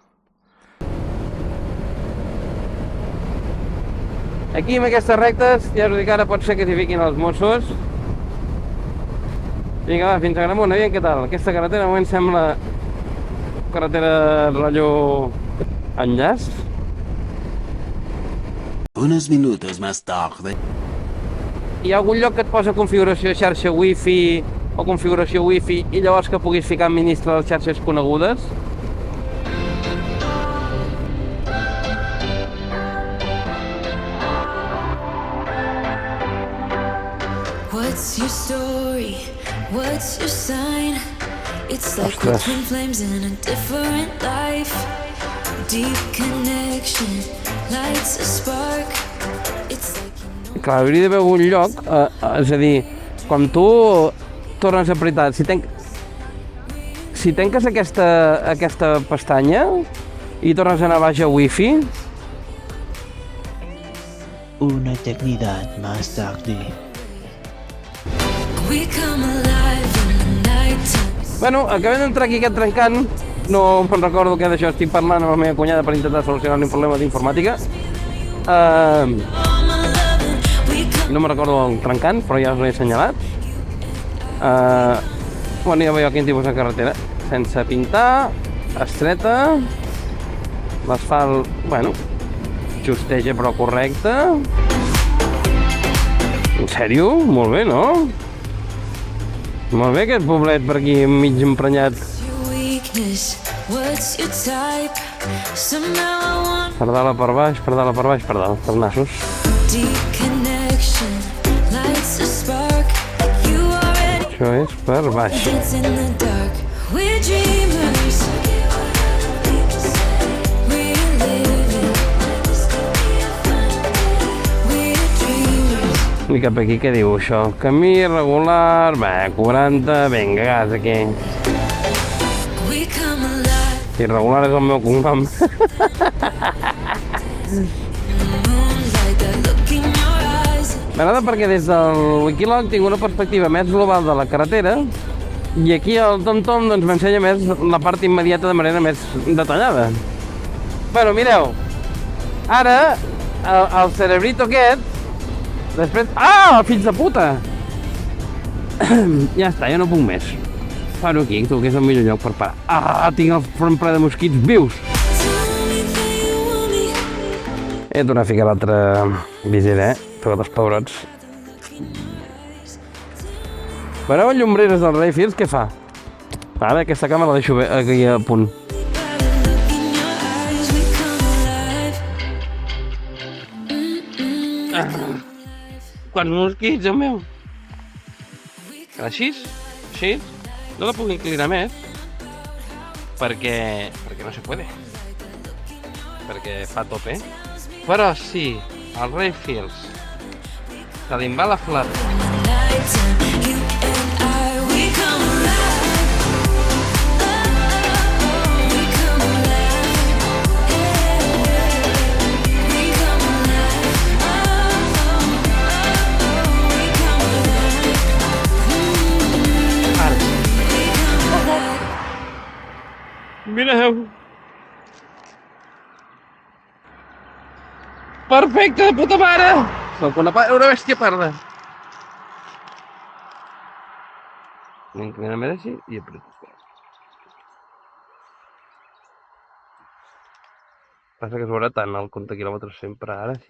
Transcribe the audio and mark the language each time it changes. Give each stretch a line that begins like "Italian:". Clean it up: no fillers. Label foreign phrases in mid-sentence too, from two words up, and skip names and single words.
Catalan: Aquí, amb aquestes rectes, ja us dic que ara pot ser que s'hi fiquin els Mossos. Vinga, va, fins a Agramunt, aviam què tal. Aquesta carretera, de moment, sembla carretera rotllo Enllaç.
Spanish: Unos minutos más tarde.
Catalan: Hi ha algun lloc que et posa configuració de xarxa wifi o configuració wifi i llavors que puguis ficar administrar les xarxes conegudes?
English: What's your story? What's your sign? It's like we're
Catalan: Ostres.
English: twin flames in a different life. Deep connection lights a spark. It's like you know.
Catalan: Clar, hauria d'haver algun lloc, és a dir, quan tu tornes a apretar, si tanques aquesta pestanya i tornes a anar baix a wifi,
Spanish: Una eternidad más tarde.
English: We come alive in the nighttime.
Catalan: bueno, acabem d'entrar aquí aquest trencant, no me'n recordo què d'això estic parlant amb la meva cunyada per intentar solucionar un problema d'informàtica.
English: All my loving, we come.
Catalan: No me'n recordo el trencant, però ja us l'he assenyalat. Bueno, ja veieu quin tipus de carretera. Sense pintar, estreta, l'asfalt, bueno, justeja però correcte. En sèrio? Molt bé, no? Molt bé aquest poblet per aquí mig emprenyat.
English: Your weakness, what's your type? Somehow I want
Catalan: Pardala per baix, pardala per baix, pardala per nassos.
English: deep connection lights a spark. You already
Catalan: Això és per baix.
English: dance in the dark. We're dreamers. We're living. We're dreamers.
Catalan: I cap aquí què diu això? Camí irregular, va, 40, vinga, gas aquí.
English: We come alive.
Catalan: Irregular és el meu cognom.
English: Moonlight, that look in your eyes.
Catalan: M'agrada perquè des del Wikiloc tinc una perspectiva més global de la carretera i aquí el TomTom doncs, m'ensenya més la part immediata de manera més detallada. Bueno, mireu, ara el cerebrito aquest, després... Ah, fills de puta! Ja està, ja no puc més. Paro aquí, tu, que és el millor lloc per parar. Ah, tinc el front ple de mosquits vius!
English: Tell me that you want me.
Catalan: He de tornar a ficar l'altra visera, però dels pebrots. Veureu les llombreres del Rayfields, què fa? Ara aquesta càmera la deixo bé, aquí a punt.
English: That look in your eyes. We come alive.
Catalan: Quants mosquits, Déu meu! Així? Així? No la puc inclinar més perquè
Spanish: no se puede.
Catalan: Perquè fa tope. Però sí, el Rayfields, que li va la flat.
English: Nighttime, you and I, we come alive. We come alive. We come alive. We come alive.
Catalan: Mireu! Perfecte, de puta mare! Soc una bèstia parda. M'inclina més així i apreto. Passa que es veurà tant el compte quilòmetres sempre ara, així.